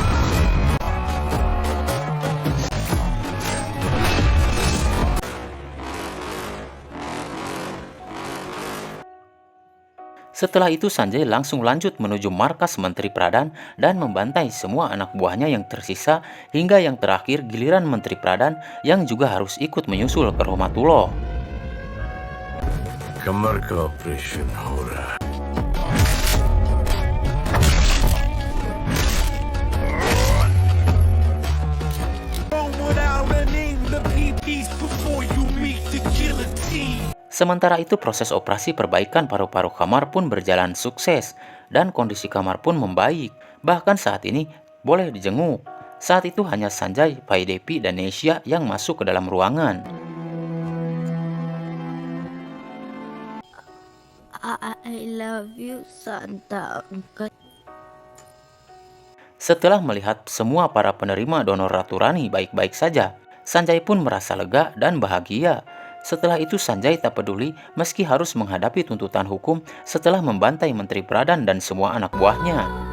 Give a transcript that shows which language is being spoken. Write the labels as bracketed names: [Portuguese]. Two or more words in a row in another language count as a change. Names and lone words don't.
[Indonesian] Setelah itu Sanjay langsung lanjut menuju markas Menteri Pradhan dan membantai semua anak buahnya yang tersisa hingga yang terakhir giliran Menteri Pradhan yang juga harus ikut menyusul ke Rahmatullah. [Hindi] कमर का ऑपरेशन हो रहा है। [Indonesian] Sementara itu proses operasi perbaikan paru-paru Kamar pun berjalan sukses dan kondisi Kamar pun membaik. Bahkan saat ini boleh dijenguk. Saat itu hanya Sanjay, Vaidehi dan Nesya yang masuk ke dalam ruangan. [English] I love you, Santa Uncle. [Indonesian] Setelah melihat semua para penerima donor Ratu Rani baik-baik saja, Sanjay pun merasa lega dan bahagia. Setelah itu Sanjay tak peduli meski harus menghadapi tuntutan hukum setelah membantai Menteri Pradhan dan semua anak buahnya.